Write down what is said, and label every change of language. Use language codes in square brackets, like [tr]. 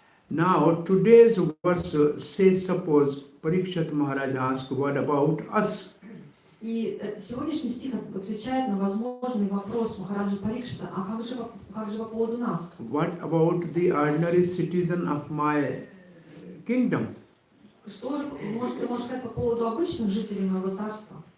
[en] Now, today's verse says, suppose Parikshit Maharaj asked, what about us? [ru] И сегодняшний стих отвечает на возможный вопрос Махараджи Парикшита, а как же по поводу нас? [en] What about the ordinary citizen of my kingdom? [ru] Что же ты можешь сказать по поводу обычных жителей моего царства?